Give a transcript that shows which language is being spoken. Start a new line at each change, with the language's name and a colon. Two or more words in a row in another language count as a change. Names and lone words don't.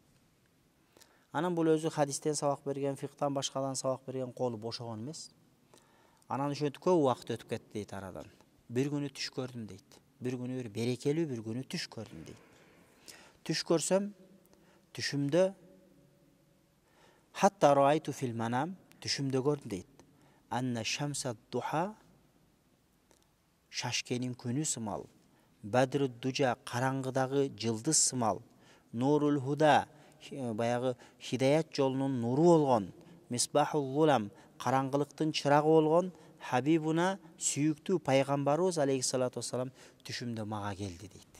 Kyrgyz: Анан бул өзү хадистен сабак берген, фикhtан башкадан сабак берген, колу бошогон эмес. Анан ошентип көп убакыт өтүп кетти дейт арадан. Бир күнү түш көрдүм дейт. Бир күнү бир берекелүү бир күнү түш көрдүм дейт. Түш көрсөм, түшүмдө
Arabic: حتى رأيت في المنام,
Kyrgyz: түшүмдө көрдүм дейт.
Arabic: أنا شمس الضحى,
Kyrgyz: шашкенин күнү сымал,
Arabic: بدر الدجى
Kyrgyz: караңгыдагы жылдыз сымал,
Arabic: نور الهدى,
Kyrgyz: баягы хидаят жолунун нуру болгон,
Arabic: مصباح الظلم,
Kyrgyz: караңгылыктын чырагы болгон, Habibuna, сүйүктүү пайгамбарыбыз
Arabic: عليه الصلاة والسلام
Kyrgyz: түшүмдө мага келди дейт.